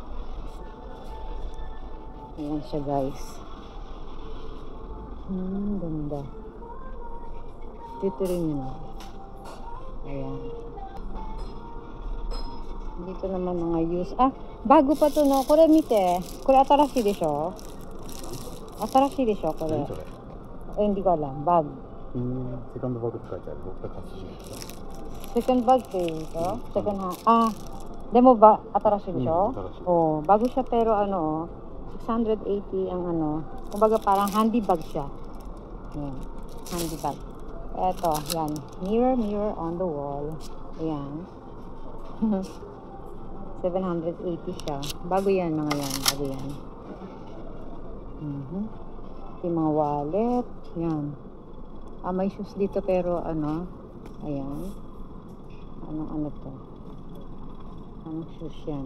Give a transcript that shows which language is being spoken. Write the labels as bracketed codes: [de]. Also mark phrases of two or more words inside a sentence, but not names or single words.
[tl] Ayan siya guys. Ganda. Dito rin yun. Ayan. Dito naman mga use. Ah, bago pa to no. [ja] これ見て. これ新しでしょ？新しでしょ? これ. 何それ？ [tl] Eh, hindi ko alam. Bag. [ja] セカンドバッグって書いてある。680円。 [en] Second bag [tl] eh. Ito. [en] Second hand. [ja] あ、でもば? 新しでしょ? 新し. [tl] Oh, bago siya pero ano, 680 ang ano. Kumbaga parang [en] handy bag [tl] siya. Yan. [en] Handy bag. [tl] Eto, yan. [en] Mirror, mirror on the wall. [tl] Ayan. 780 siya. Bago yan, mga yan. Bago yan. Ito yung mga wallet. Yan. Ah, may shoes dito pero ano. Ayan. Anong ano to? Anong shoes yan?